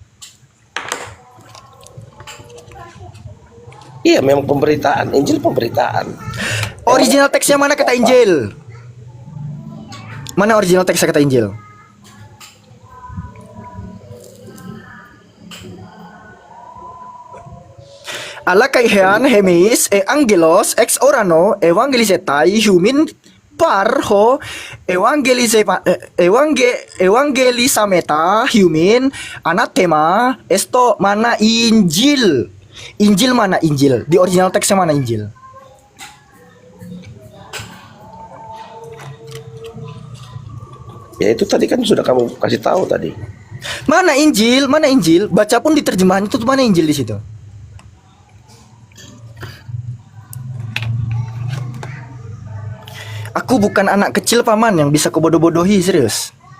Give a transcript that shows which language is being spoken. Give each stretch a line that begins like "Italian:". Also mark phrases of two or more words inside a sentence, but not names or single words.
Indonesian: Iya, memang pemberitaan. Injil pemberitaan. Original teksnya mana kata Injil? Mana original teksnya kata Injil?
Greek: ἀλλὰ καὶ ἐὰν ἡμεῖς ἄγγελος ἐξ οὐρανοῦ εὐαγγελίζηται ὑμῖν παρ' ὃ εὐηγγελισάμεθα ὑμῖν ἀνάθεμα ἔστω.
Indonesian: Mana Injil? Injil mana Injil? Di original teksnya mana Injil? Ya itu tadi kan sudah kamu kasih tahu tadi. Mana Injil? Mana Injil? Baca pun di terjemahan itu mana Injil di situ? Aku bukan anak kecil paman yang bisa kebodoh-bodohi, serius.